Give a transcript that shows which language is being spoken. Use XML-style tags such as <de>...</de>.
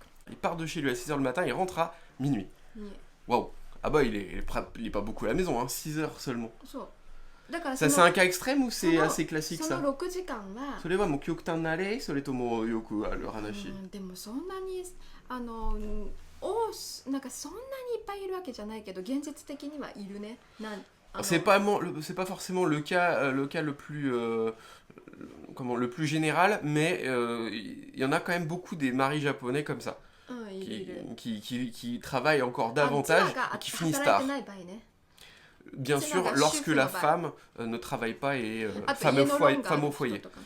<fr>Il part de chez lui à 6h le matin, il rentre à minuit. Waouh. Ah bah il est pas beaucoup à la maison, hein, 6h seulement. Ça c'est un cas extrême ou c'est assez classique ça?</fr> <ja>それはもう極端な例、それともよくある話？でもそんなになんかそんなにいっぱいいるわけじゃないけど、現実的にはいるね。</ja> <fr>C'est pas forcément le cas le plus le plus général, mais il y en a quand même beaucoup des maris japonais comme ça, qui travaillent encore davantage et qui finissent tard. Bien sûr, lorsque la femme ne travaille pas et femme au foyer.</fr>